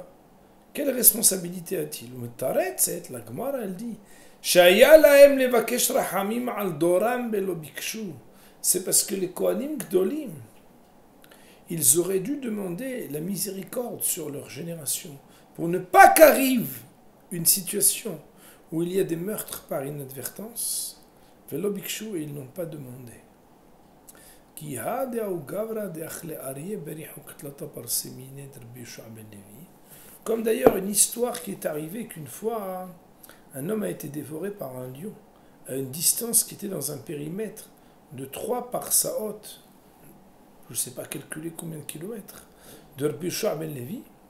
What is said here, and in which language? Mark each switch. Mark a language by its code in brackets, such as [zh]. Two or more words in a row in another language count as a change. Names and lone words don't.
[fr] Quelle responsabilité a-t-il? La Gemara, elle dit, c'est parce que les [he] כהנים גדולים, [fr] ils auraient dû demander la miséricorde sur leur génération pour ne pas qu'arrive une situation où il y a des meurtres par inadvertance. [he] ולא ביקשו, [fr] et ils n'ont pas demandé. Comme d'ailleurs une histoire qui est arrivée qu'une fois, un homme a été dévoré par un lion à une distance qui était dans un périmètre de 3 parsaot, je ne sais pas calculer combien de kilomètres, de Rabbi Yoshua ben Levi.